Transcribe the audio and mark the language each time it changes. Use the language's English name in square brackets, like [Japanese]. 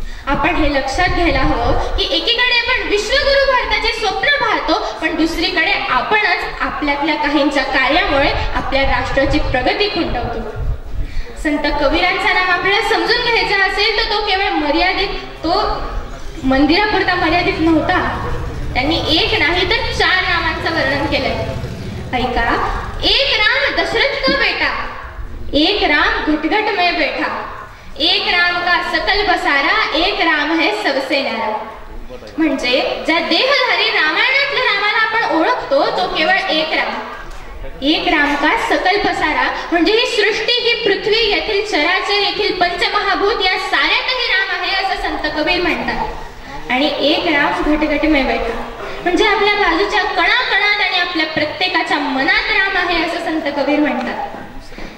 [Marathi] आपण हे लक्षात घ्यायला हवं की एकीकडे आपण विश्वगुरु भारताचे स्वप्न पाहतो पण दुसरीकडे आपणच आपल्यातल्या काहींच्या कार्यामुळे आपल्या राष्ट्राची प्रगती खुंटवतो. संत कबीरांचा नाम आपल्याला समजून घ्यायचा असेल तर तो केवळ तो मंदिरापुरता मर्यादित नव्हता. त्यांनी एक नाही तर 4 नामांचं वर्णन केलंय. ऐका, [Hindi] एक राम दशरथ का बेटा, एक राम घटघट में बैठा, एक राम का सकल बसारा, एक राम है सबसे न्यारा. [Marathi] म्हणजे ज्या देहधारी रामायणातल्या रामाला आपण ओळखतो तो केवळ एक राम. [Hindi] एक राम का सकल बसारा [Marathi] म्हणजे ही सृष्टी, ही पृथ्वी, येथील चराचर, येथील पंचमहाभूत या साऱ्यातही राम आहे असं संत कबीर म्हणतात. आणि [Hindi] एक राम घटघट में बैठा [Marathi] म्हणजे आपल्या बाजूच्या कणाकणात आणि आपल्या प्रत्येकाच्या मनात राम आहे असं संत कबीर म्हणतात.